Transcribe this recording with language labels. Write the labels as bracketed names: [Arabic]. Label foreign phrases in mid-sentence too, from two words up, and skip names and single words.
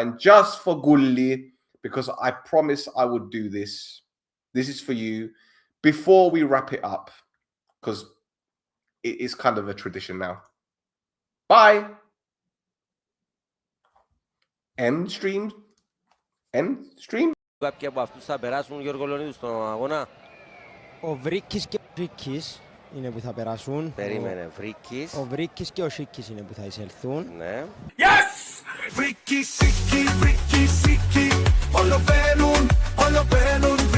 [English] And just for Gulli, because I promised I would do this. This is for you before we wrap it up, because it is kind of a tradition now. Bye. End stream. End stream. [Greek] Κάποιοι από αυτούς θα περάσουν, Γιώργο Λεωνίδου, στον αγώνα. Ο Βρίκης και ο Σίκης είναι που θα περάσουν. Περίμενε, Βρίκης. Ο Βρίκης και ο Σίκης είναι που θα εισελθούν. Ναι. [English] Yes! Friki, siki, friki, siki. [Greek] Όλο μπαίνουν, όλο μπαίνουν.